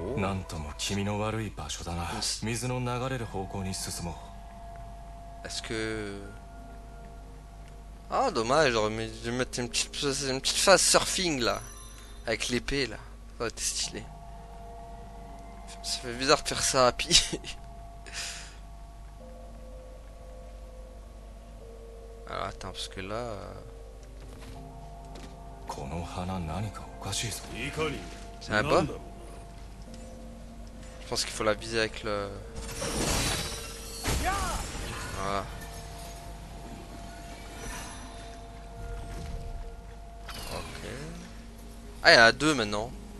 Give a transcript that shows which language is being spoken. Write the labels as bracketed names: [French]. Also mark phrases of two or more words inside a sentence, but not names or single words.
[Japanese] なんとも気味の悪い場所だな。水の流れる方向に進もう。 [French] Est-ce que... Ah, dommage, j'aurais dû mettre une petite phase surfing là. Avec l'épée là. Ça aurait été stylé. Ça fait bizarre de faire ça à pied. Alors attends, parce que là... [Japanese] この花何かおかしいぞ。 [French] C'est un bas? Je pense qu'il faut la viser avec le... Voilà. Ok. Ah, il y en a deux maintenant.